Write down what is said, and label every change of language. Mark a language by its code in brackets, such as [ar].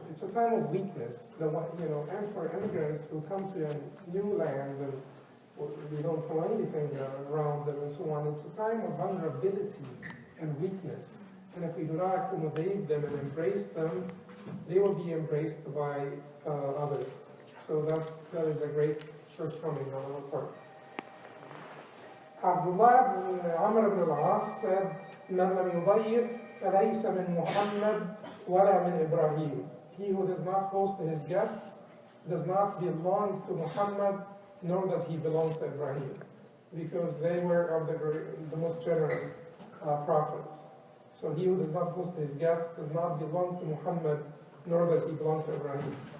[en] It's a time of weakness, you know, and for immigrants who come to a new land and we don't know anything around them and so on. It's a time of vulnerability and weakness. And if we do not accommodate them and embrace them, they will be embraced by others. So that is a great shortcoming on our part. [ar] Abdullah ibn Amr ibn al-As said, مَنْ لَمْ يُضَيِّفْ فَلَيْسَ مِنْ مُحَمَّدٍ وَلَا مِنْ إِبْرَاهِيمٍ. [en] He who does not host his guests does not belong to Muhammad, nor does he belong to Ibrahim, because they were of the most generous prophets. So he who does not host his guests does not belong to Muhammad, nor does he belong to Ibrahim.